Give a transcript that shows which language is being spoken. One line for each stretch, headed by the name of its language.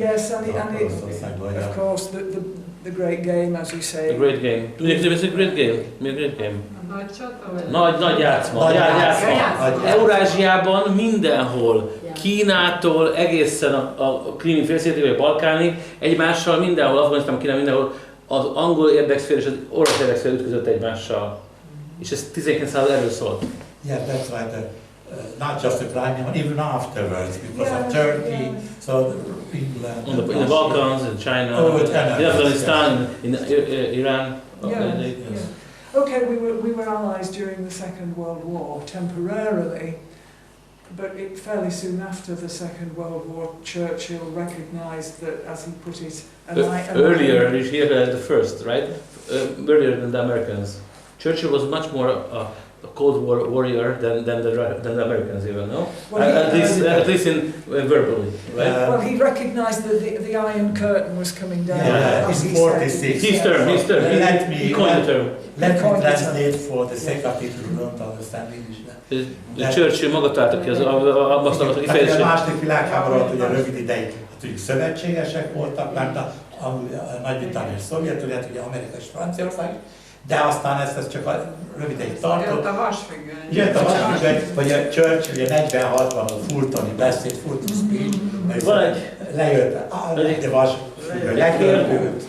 English: yes, and of course the great game, as you say. The great game.
Hungarian: Tudjuk, ez egy great game. Mi a great game? Nagy csata? Nagy játszma. Eurázsiában mindenhol, Kínától egészen a Krími félszigetig vagy a Balkánig, egymással mindenhol, Afganisztánban, Kínában mindenhol az angol érdekszfér és az orosz érdekszfér ütközött egymással. És ez 19. század erről szólt.
English: Yeah, that's right. Not just the Crimea, even afterwards, because of Turkey, so England, in the Balkans, in China, in Afghanistan, in Iran. Okay, we were allies during the Second World War temporarily, but fairly soon after the Second World War, Churchill recognised that, as he put it, earlier he had the first, right? Earlier than the Americans. Churchill was much more a Cold War warrior than the Americans even, no? Well, at least in verbally, right? Well, he recognised that the Iron Curtain was coming down. Yeah, in 46. His term. He coined the term. Let me translate for the sake of people who don't understand English.
Hungarian: Churchill maga találta ki azt a kifejezést. A második világháború alatt ugye rövid ideig szövetségesek voltak, mert a Nagy-Britannia és Szovjetunió, ugye Amerika és Franciaország, de aztán ez csak a rövid ideig tartott. Jött a vasfüggöny. Jött a vasfüggöny, vagy a Churchill ugye 46-ban a Fultoni beszéd, Fulton speech, lejött a vasfüggöny, legjobb.